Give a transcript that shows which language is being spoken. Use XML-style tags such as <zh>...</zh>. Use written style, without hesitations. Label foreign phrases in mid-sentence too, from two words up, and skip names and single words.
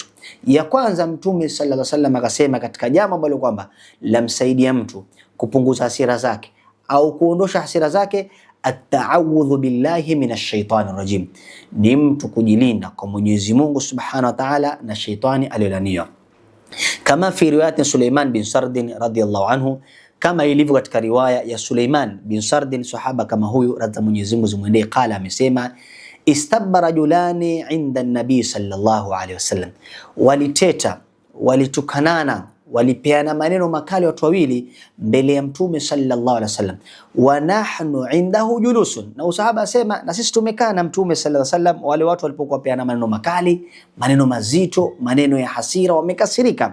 <sw>Ya kwanza, Mtume</sw> <ar>صلى الله عليه وسلم</ar> <sw>akasema katika jambo ambalo kwamba lamsaidia mtu kupunguza hasira zake au kuondosha hasira zake,</sw> <ar>التعوذ بالله من الشيطان الرجيم,</ar> <sw>ni mtu kujilinda kwa Mwenyezi Mungu</sw> <ar>سبحانه وتعالى</ar> <sw>na shaitani aliyolaniwa. Kama</sw> <ar>في رواية</ar> <sw>Suleiman bin Sardin</sw> <ar>رضي الله عنه,</ar> <sw>kama ilivyo katika riwaya ya Suleiman bin Sardin, sahaba kama huyu radha Mwenyezi Mungu zimwendee, qala, amesema</sw> <ar>استب رجلان عند النبي صلى الله عليه وسلم,</ar> <sw>waliteta, walitukanana, walipeana maneno makali watu wawili mbele ya Mtume sallallahu alaihi wasallam,</sw> <ar>ونحن عنده جلوس,</ar> <sw>na usahaba asema na sisi tumekaa na Mtume</sw> <ar>صلى الله عليه وسلم.</ar> <sw>Wale watu walipokuwa peana maneno makali, maneno mazito, maneno ya hasira, wamekasirika.</sw>